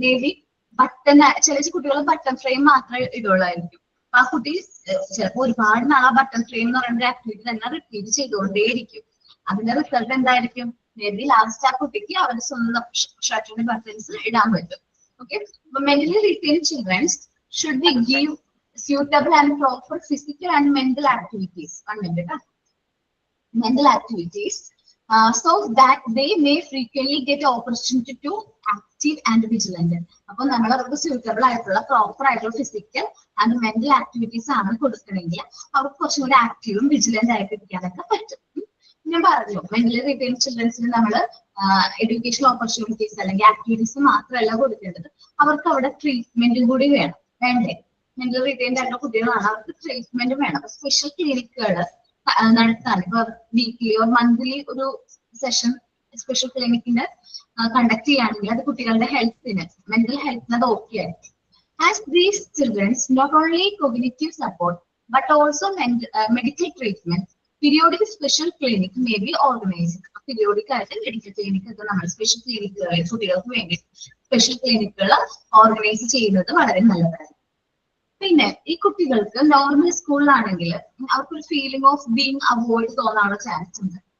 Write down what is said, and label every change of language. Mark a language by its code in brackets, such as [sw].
[ml] May be button, ചില കുട്ടികൾ button frame മാത്രമേ ഇടുള്ളായിരിക്കും. അപ്പൊ ആ കുട്ടി ചിലപ്പോൾ ഒരുപാട് നാളെ ബട്ടൺ ഫ്രെയിം എന്ന് പറയുന്ന ആക്ടിവിറ്റി തന്നെ റിപ്പീറ്റ് ചെയ്തുകൊണ്ടേയിരിക്കും. അതിന്റെ റിസൾട്ട് എന്തായിരിക്കും? മേ ബി ലാസ്റ്റ് ആ കുട്ടിക്ക് അവരുടെ സ്വന്തം ഷർട്ടിന്റെ ബട്ടൺസ് ഇടാൻ പറ്റും. [en] Okay, mentally retained children should be give suitable and proper physical and mental activities. Mental activities, so that they may frequently get opportunity to active and vigilant. [ml] അപ്പൊ നമ്മൾ അവർക്ക് suitable ആയിട്ടുള്ള പ്രോപ്പർ ആയിട്ടുള്ള ഫിസിക്കൽ ആൻഡ് മെന്റൽ ആക്ടിവിറ്റീസ് ആണ് കൊടുക്കണമെങ്കിൽ അവർക്ക് കുറച്ചും കൂടി ആക്റ്റീവും വിജിലന്റ് ആയിട്ട് ഇരിക്കാനൊക്കെ പറ്റും. ഞാൻ പറഞ്ഞു, മെന്റലി റിട്ടേൺ ചിൽഡ്രൻസിന് നമ്മൾ എഡ്യൂക്കേഷൻ ഓപ്പർച്യൂണിറ്റീസ് അല്ലെങ്കിൽ ആക്ടിവിറ്റീസ് മാത്രമല്ല കൊടുക്കേണ്ടത്, അവർക്ക് അവിടെ ട്രീറ്റ്മെന്റും കൂടി വേണ്ടേ? മെന്റലി റിട്ടേൺ ആയിട്ടുള്ള കുട്ടികളാണ്, അവർക്ക് ട്രീറ്റ്മെന്റ് വേണം. അപ്പൊ സ്പെഷ്യൽ ക്ലിനിക്കുകൾ നടത്താൻ ഇപ്പൊ [en] weekly or monthly [ml] ഒരു സെഷൻ സ്പെഷ്യൽ ക്ലിനിക്കിന്റെ കണ്ടക്ട് ചെയ്യുകയാണെങ്കിൽ അത് കുട്ടികളുടെ ഹെൽത്തിന്, മെന്റൽ ഹെൽത്തിന് അത് ഓക്കെ ആയിരിക്കും. [en] As these children not only cognitive support but also medical treatment, periodic special clinic may be organized. [ml] Periodic ആയിട്ട് മെഡിക്കൽ ക്ലിനിക് ഒക്കെ നമ്മൾ സ്പെഷ്യൽ ക്ലിനിക്കുകൾ കുട്ടികൾക്ക് വേണ്ടി സ്പെഷ്യൽ ക്ലിനിക്കുകൾ ഓർഗനൈസ് ചെയ്യുന്നത് വളരെ നല്ലതാണ്. പിന്നെ ഈ കുട്ടികൾക്ക് നോർമൽ സ്കൂളിലാണെങ്കിൽ അവർക്കൊരു [en] feeling of being avoid [ml] തോന്നാനുള്ള chance ഉണ്ട്.